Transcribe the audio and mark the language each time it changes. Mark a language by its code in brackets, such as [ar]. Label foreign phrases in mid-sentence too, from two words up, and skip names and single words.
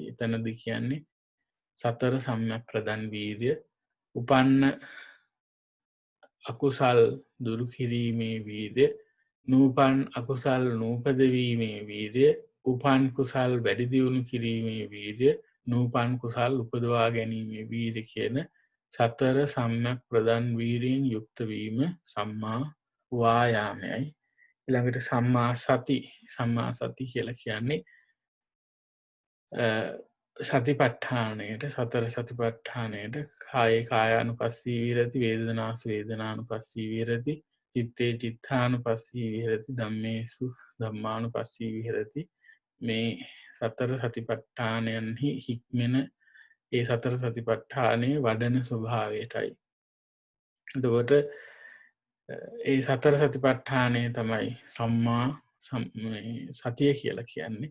[si] එතනදී කියන්නේ සතර සම්‍යක් ප්‍රදන් වීර්ය, උපන්න අකුසල් දුරු කිරීමේ වීර්ය, නූපන් අකුසල් නූපදවීමේ වීර්ය, උපන් කුසල් වැඩි දියුණු කිරීමේ වීර්ය, නූපන් කුසල් උපදවා ගැනීමේ වීර්ය කියන සතර සම්‍යක් ප්‍රදන් වීර්යයෙන් යුක්ත වීම සම්මා වායාමයයි. ඊළඟට සම්මා සති කියලා කියන්නේ සතිපට්ඨානයට, සතර සතිපට්ඨානයට [pi] කායානුපස්සී විහෙරති, වේදනානුපස්සී විහෙරති, චිත්තේ චිත්තානුපස්සී විහෙරති, ධම්මේසු ධම්මානුපස්සී විහෙරති. [si] මේ සතර සතිපට්ඨානයන්හි හික්මෙන ඒ සතර සතිපට්ඨානයේ වඩන ස්වභාවයටයි. එතකොට ඒ සතර සතිපට්ඨානය තමයි සම්මා සතිය කියලා කියන්නේ.